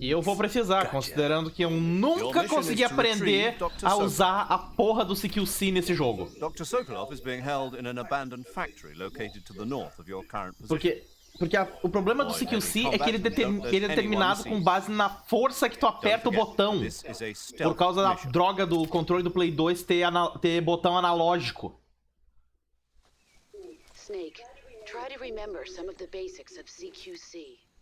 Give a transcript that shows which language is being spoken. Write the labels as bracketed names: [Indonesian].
[Portuguese] E eu vou precisar, considerando que eu nunca consegui aprender a usar a porra do CQC nesse jogo. [English] Dr. Sokolov is being held in an abandoned factory located to the north of your current position. [Portuguese] Porque o problema do CQC é que ele é determinado com base na força que tu aperta o botão. Por causa da droga do controle do Play 2 ter botão analógico. [English] Snake, try to remember some of the basics of CQC.